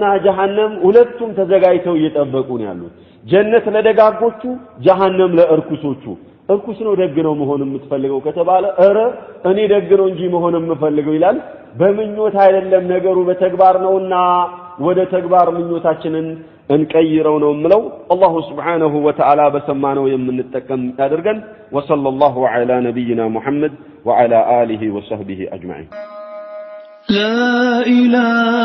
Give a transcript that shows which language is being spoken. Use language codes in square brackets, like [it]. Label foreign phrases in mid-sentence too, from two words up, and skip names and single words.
[am] ጀሃነም ሁለቱም ተዘጋጅተው እየጠበቁ ነው ያሉት ጀነት ለደጋጎቹ ጀሃነም ለእርኩሶቹ እርኩስ ነው ደግ ነው መሆን የምትፈልገው ከተባለ እኔ ደግ ነው እንጂ መሆን የምፈልገው ይላል በምኞት አይደለም ነገሩ በተግባር ነውና ወደ ተግባር ምኞታችንን እንቀይረው ነው ምለው አላሁ [ar] سبحانه وتعالى [am] በሰማነው የምንጠቀም ያድርገን [ar] وصلى الله على نبينا محمد وعلى آله وصحبه أجمعين لا إله